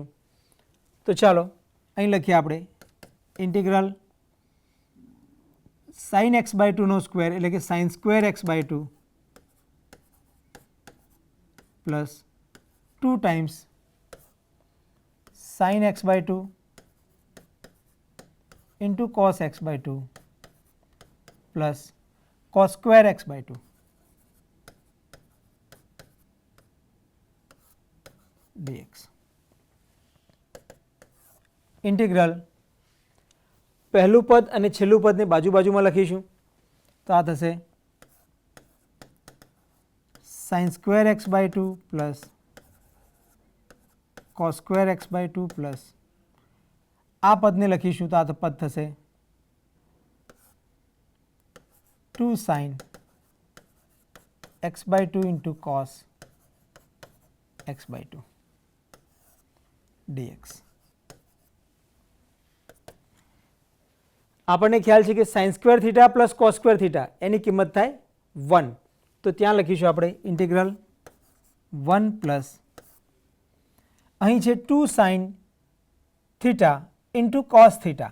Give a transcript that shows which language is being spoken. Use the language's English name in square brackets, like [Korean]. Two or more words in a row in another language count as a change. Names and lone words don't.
[Gujarati] તો ચાલો અહીં લખીએ આપણે [English] integral sin x by 2 [Gujarati] નો સ્ક્વેર એટલે કે [English] sin square x by 2 plus 2 times sin x by 2 into cos x by 2 plus cos square x by 2 dx. [Gujarati] ઇન્ટિગ્રલ પહેલું પદ અને છેલ્લું પદને બાજુ બાજુમાં લખીશું તો આ થશે [English] sin square x by 2 plus cos square x by 2 plus [Gujarati] આ પદને લખીશું તો આ પદ થશે [English] 2 sin x by 2 into cos x by 2 dx. [Gujarati] આપણને ખ્યાલ છે કે [English] sin square theta plus cos square theta [Gujarati] એની કિંમત થાય 1, તો ત્યાં લખીશું આપણે [English] integral 1 plus [Gujarati] અહીં છે [English] 2 sin theta into cos theta.